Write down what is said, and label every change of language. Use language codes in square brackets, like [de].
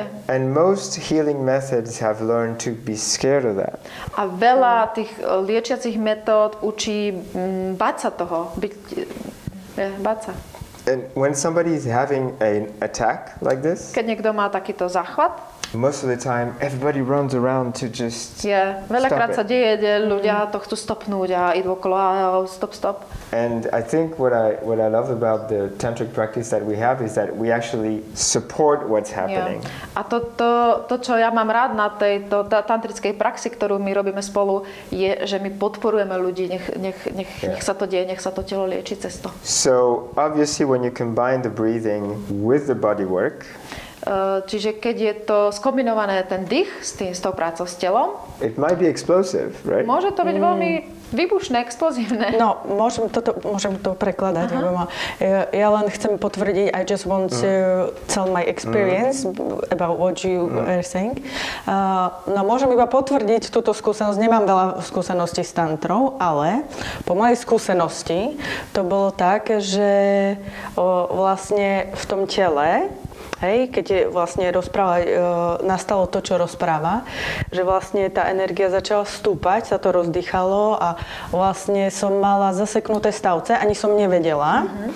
[en] And most healing methods have learned to be scared of that. [sk] A veľa tých liečiacich metód učí báť sa toho. Báť sa. [en] And when somebody is having an attack like this, [sk] keď niekto má takýto záchvat, [en] most of the time everybody runs around to just [sk] veľakrát sa deje, ľudia to chcú stopnúť a idú okolo a stop. [en] And I think what I love about the tantric practice that we have is that we actually support what's happening. [sk] A to, čo ja mám rád na tejto tantrickej praxi, ktorú my robíme spolu, je, že my podporujeme ľudí, nech sa to deje, nech sa to telo lieči cez to. [en] So obviously when you combine the breathing with the body work, [sk] čiže keď je to skombinované ten dych s tou prácou s telom, [en] it might be explosive, right? [sk] Môže to byť veľmi výbušné, explozívne. No, môžem to prekladať. Ja len chcem potvrdiť, [en] I just want to tell my experience about what you are saying. [sk] No, môžem iba potvrdiť túto skúsenosť. Nemám veľa skúseností s tantrou, ale po mojej skúsenosti to bolo tak, že vlastne v tom tele, keď je vlastne nastalo to, čo rozpráva, že vlastne tá energia začala stúpať, sa to rozdýchalo a vlastne som mala zaseknuté stavce, ani som nevedela.